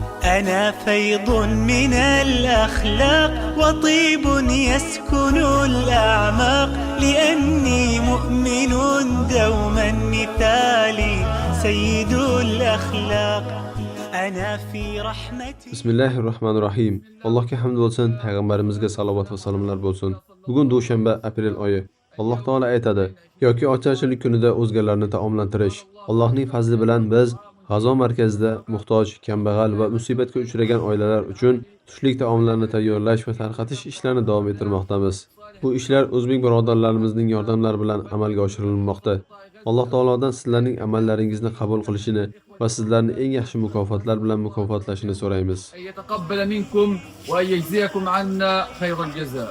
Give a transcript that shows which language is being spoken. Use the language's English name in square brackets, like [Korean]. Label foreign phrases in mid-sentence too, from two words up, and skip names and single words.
[Arabic] أنا فيض من الأخلاق وطيب يسكن الأعماق، لأني مؤمن دوما مثالي سيد الأخلاق. أنا في رحمتي. Bismillahirrahmanirrahim. [Uzbek] Allohga hamd bo'lsin, payg'ambarimizga salovat va salomlar bo'lsin. Bugun dushanba, aprel oyi. Alloh taolo aytadi: yoki ocharchilik kunida o'zgalarni taomlantirish. Allohning fazli bilan biz g'azo markazida muhtoj, kambag'al va musibatga uchragan oilalar uchun tushlik taomlarni tayyorlash va tarqatish ishlarini davom ettirmoqdamiz. Bu ishlar o'zbek birodarlarimizning yordamlari bilan amalga oshirilmoqda. Alloh taolodan sizlarning amallaringizni qabul qilishini va sizlarni eng yaxshi mukofotlar bilan mukofotlashini so'raymiz. [Arabic] يتقبل منكم وأن يجزيكم عنا خير الجزاء.